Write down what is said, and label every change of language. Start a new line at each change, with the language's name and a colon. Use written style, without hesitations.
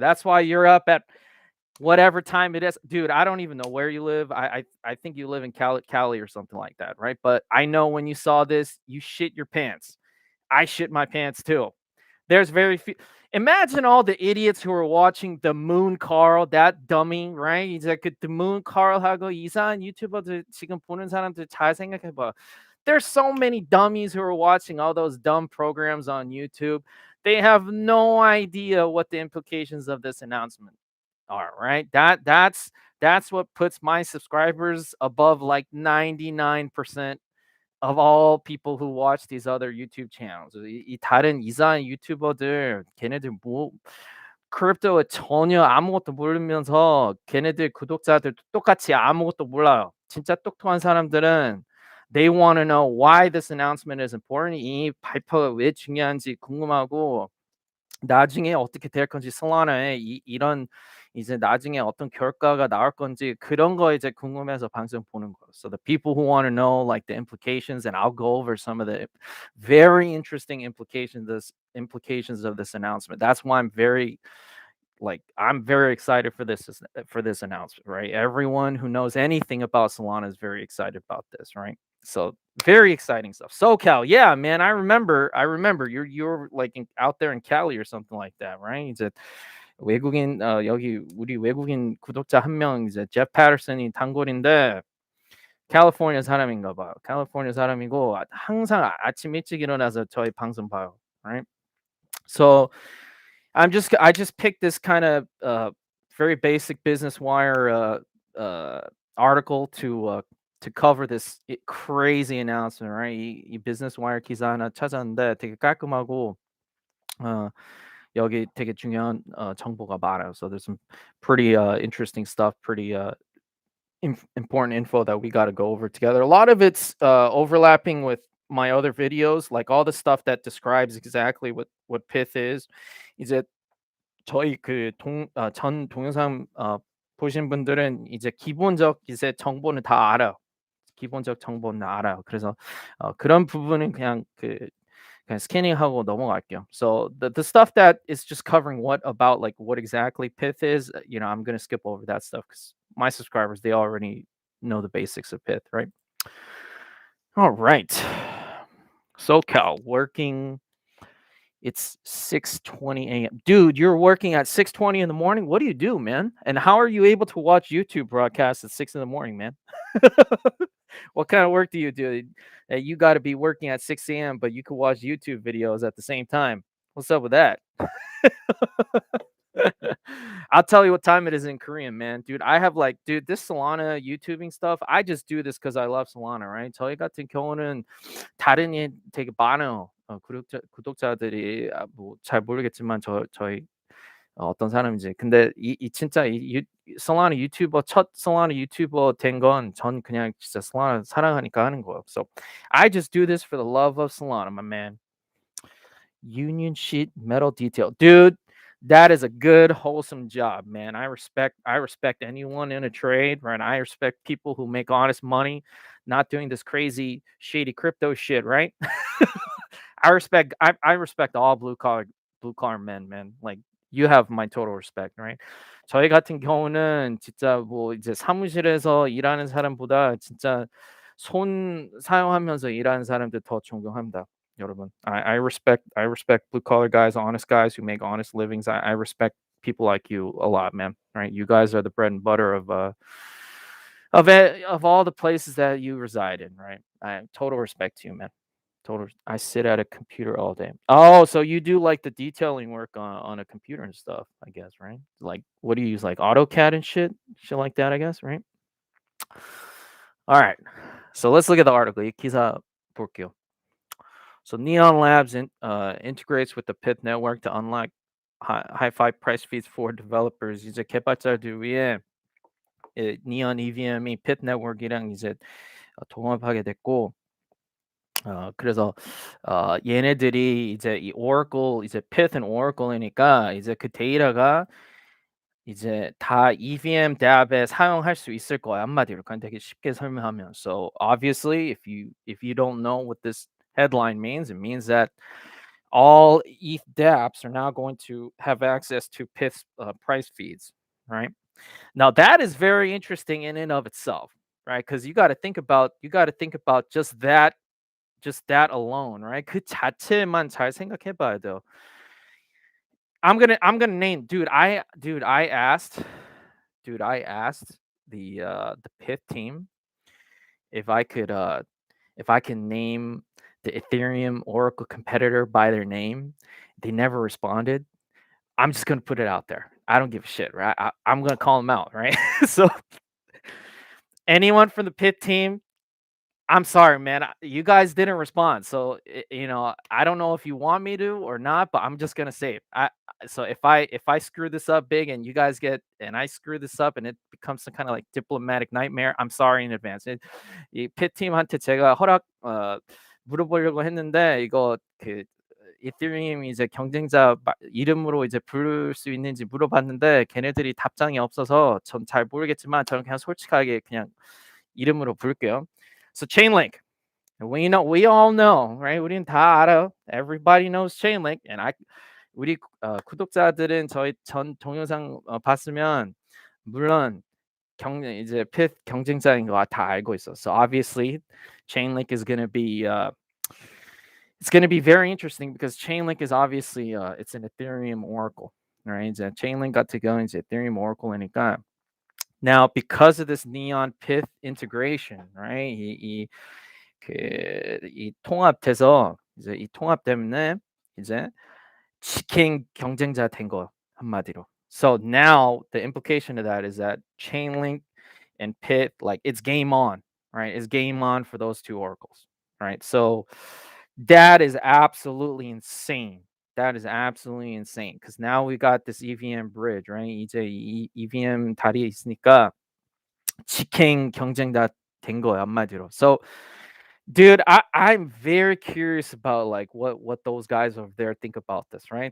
English: That's why you're up at whatever time it is. Dude, I don't even know where you live. I think you live in Cali or something like that, right? But I know when you saw this, you shit your pants. I shit my pants too. There's very few. Imagine all the idiots who are watching the Moon Carl, that dummy, right?
Korean: 이제 the Moon Carl하고 이상한 유튜버들 지금 보는 사람들 잘 생각해봐.
English: There's so many dummies who are watching all those dumb programs on YouTube. They have no idea what the implications of this announcement are, right? That's what puts my subscribers above like 99% of all people who watch these other YouTube channels.
Korean: 이 다른 이상한 유튜버들 걔네들 뭐 크립토에 전혀 아무것도 모르면서 걔네들 구독자들도 똑같이 아무것도 몰라요. 진짜 똑똑한 사람들은
English: they want to know why this announcement is important.
Korean: 이 발표가 왜 중요한지 궁금하고 나중에 어떻게 될 건지 솔라나에 이런 이제 나중에 어떤 결과가 나올 건지 그런 거 이제 궁금해서 방송 보는 거예요.
English: So the people who want to know like the implications, and I'll go over some of the very interesting implications of this announcement. That's why I'm very excited for this announcement, right? Everyone who knows anything about Solana is very excited about this, right? So very exciting stuff. SoCal, yeah, man, I remember. You're like out there in Cali or something like that, right?
Korean: 이제 외국인 여기 우리 외국인 구독자 한 명 이제 제프 패터슨이 단골인데 캘리포니아 사람인가 봐요. 캘리포니아 사람이고 항상 아침 일찍 일어나서 저희 방송 봐요,
English: right? So I just picked this kind of very basic business wire article to cover this crazy announcement, right?
Korean: 이 business wire 기사 하나 찾았는데 되게 깔끔하고 어, 여기 되게 중요한 정보가 많아요.
English: So there's some pretty interesting stuff, pretty important info that we got to go over together. A lot of it's overlapping with my other videos, like all the stuff that describes exactly what Pyth is.
Korean: 이제 저희 전 동영상 보신 분들은 이제 기본적 이제 정보는 다 알아요. 기본적 정보는 알아요. 그래서 그런 부분은 그냥 스캐닝하고 넘어갈게요.
English: So the stuff that is just covering what exactly Pyth is, I'm gonna skip over that stuff because my subscribers, they already know the basics of Pyth, right? All right. SoCal working. It's 6:20 a.m. Dude, you're working at 6:20 in the morning? What do you do, man? And how are you able to watch YouTube broadcasts at 6 in the morning, man? What kind of work do you do? You got to be working at 6 a.m., but you can watch YouTube videos at the same time. What's up with that? I'll tell you what time it is in Korean, man. Dude, dude, this Solana YouTubing stuff, I just do this because I love Solana, right?
Korean: 저희 같은 경우는 다른 일 되게 많아요. 구독자들이 뭐잘 모르겠지만 저희 어떤 사람인지. 근데 이 진짜 솔라나 유튜버 첫 솔라나 유튜버 된 건 전 그냥 진짜 솔라나 사랑하니까 하는 거예요.
English: So I just do this for the love of Solana, my man. Union sheet metal detail, dude. That is a good wholesome job, man. I respect anyone in a trade, right? I respect people who make honest money, not doing this crazy shady crypto shit, right? I respect all blue collar men, man. Like you have my total respect, right?
Korean: 저희 같은 경우는 진짜 뭐 이제 사무실에서 일하는 사람보다 진짜 손 사용하면서 일하는 사람들 더 존경합니다. 여러분.
English: I respect blue collar guys, honest guys who make honest livings. I respect people like you a lot, man. Right? You guys are the bread and butter of all the places that you reside in, right? I total respect to you, man. Total. I sit at a computer all day. Oh, so you do like the detailing work on a computer and stuff, I guess, right? Like, what do you use, like AutoCAD and shit like that, I guess, right? All right. So let's look at the article.
Korean: 이 기사 볼게요.
English: So Neon Labs integrates with the Pyth network to unlock high-fi price feeds for developers.
Korean: 이제 개발자들 위해 Neon EVM이 Pyth network이랑 이제 동업하게 됐고, 그래서 얘네들이 이제 이 Oracle 이제 Pyth and Oracle이니까 이제 그 데이터가 이제 다 EVM dApp에 사용할 수 있을 거야, 한마디로. 그냥 되게 쉽게 설명하면.
English: So obviously, if you don't know what this headline means, it means that all ETH dApps are now going to have access to Pyth's price feeds, right? Now that is very interesting in and of itself, right? Because you got to think about just that alone, right?
Korean: 그 자체만 잘 생각해봐야 돼요.
English: I'm gonna name, I asked the Pyth team if I can name the Ethereum Oracle competitor by their name. They never responded. I'm just gonna put it out there. I don't give a shit, right? I'm gonna call them out, right? So anyone from the Pyth team, I'm sorry, man. You guys didn't respond, so I don't know if you want me to or not, but I'm just gonna say it. So if I screw this up big and you guys and I screw this up and it becomes some kind of like diplomatic nightmare, I'm sorry in advance.
Korean: 이 Pyth 팀한테 제가 물어보려고 했는데 이거 그 이더리움 이제 경쟁자 이름으로 이제 부를 수 있는지 물어봤는데 걔네들이 답장이 없어서 전 잘 모르겠지만 저는 그냥 솔직하게 그냥 이름으로 부를게요.
English: So Chainlink, we all know, right?
Korean: 우린 다 알아.
English: Everybody knows Chainlink, and
Korean: 우리 구독자들은 저희 전 동영상 봤으면 물론 이제 Pyth 경쟁자인 거 다 알고 있어.
English: So obviously, Chainlink is gonna be it's gonna be very interesting because Chainlink is obviously it's an Ethereum Oracle, right?
Korean: 이제 Chainlink 같은 경우는 이제 Ethereum Oracle이니까.
English: Now, because of this Neon Pyth integration, right?
Korean: 이 통합돼서 이제 이 통합 때문에 이제 치킨 경쟁자 된 거 한마디로.
English: So now the implication of that is that Chainlink and Pyth, like it's game on, right? It's game on for those two oracles, right? So that is absolutely insane. That is absolutely insane because now we got this EVM bridge, right?
Korean: 이제 이 EVM 다리에 있으니까 치킨 경쟁자 된 거야 한마디로.
English: So dude, I'm very curious about like what those guys over there think about this, right?